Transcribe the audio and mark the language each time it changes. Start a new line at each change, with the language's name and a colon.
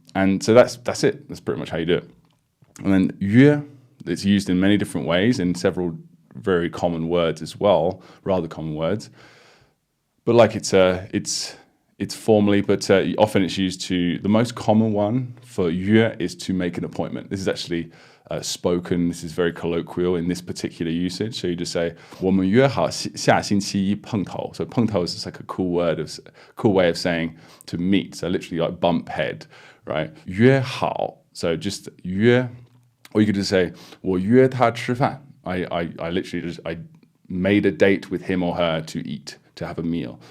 English: And so that's it. That's pretty much how you do it. And then 约, it's used in many different ways in several very common words as well, rather common words. But like it's formally, but often it's used to, the most common one for 约 is to make an appointment. This is actually spoken. This is very colloquial in this particular usage. So you just say
Chinese: 我们约好下星期一碰头.
English: So 碰头is just like a cool way of saying to meet. So literally like bump head, right?
Chinese: 约好.
English: So just 约, or you could just say
Chinese: 我约他吃饭.
English: I literally just made a date with him or her to eat, to have a meal.